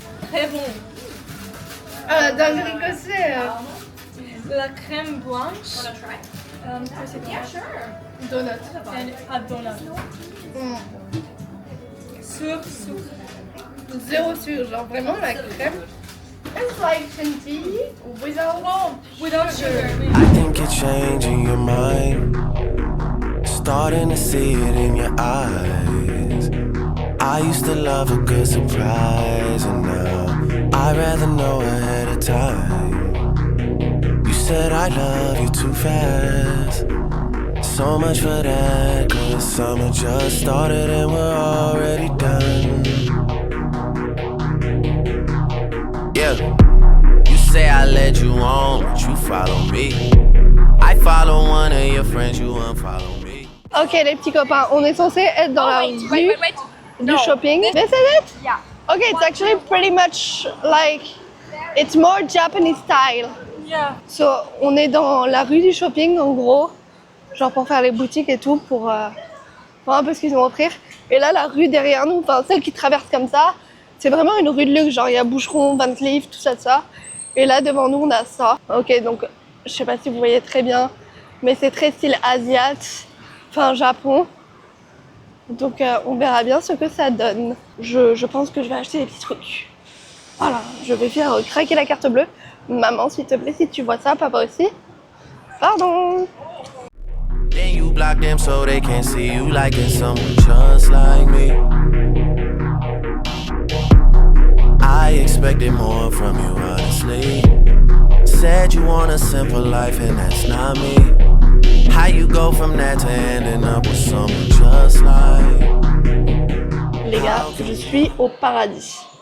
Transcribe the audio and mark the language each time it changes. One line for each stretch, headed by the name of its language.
French: Très bon. Ah, la dinguerie que c'est. la crème blanche.
English: Wanna try? Yeah, sure. Donut. And a donut.
French: Sur sucre. Zéro sucre, genre vraiment la crème.
English: It's like chantilly Without sugar. I think you're changing your mind, starting to see it in your eyes. I used to love a good surprise, and now I'd rather know ahead of time. You said I love you too fast, so much for that, 'cause summer just started and we're already done. Yeah, you say I led you on, but you follow me. I follow one of your friends, you unfollow me.
French: Ok les petits copains, on est censé être dans la rue
English: Wait.
French: du shopping.
English: This is it? Yeah. Okay, it's actually pretty much like, it's more Japanese style. Yeah.
French: So, on est dans la rue du shopping en gros, genre pour faire les boutiques et tout, pour voir un peu ce qu'ils ont à offrir. Et là, la rue derrière nous, enfin celle qui traverse comme ça, c'est vraiment une rue de luxe, genre il y a Boucheron, Van Cleef, tout ça. Et là devant nous, on a ça. Ok, donc je sais pas si vous voyez très bien, mais c'est très style asiate, enfin Japon. Donc on verra bien ce que ça donne. Je pense que je vais acheter des petits trucs. Voilà, je vais faire craquer la carte bleue. Maman, s'il te plaît, si tu vois ça, papa aussi. Pardon.
English: Then you block them so they can't see you liking someone just like me. I expected more from you, honestly. Said you want a simple life and that's not me. How you go from that to ending up with someone just like.
French: Les gars, je suis au paradis.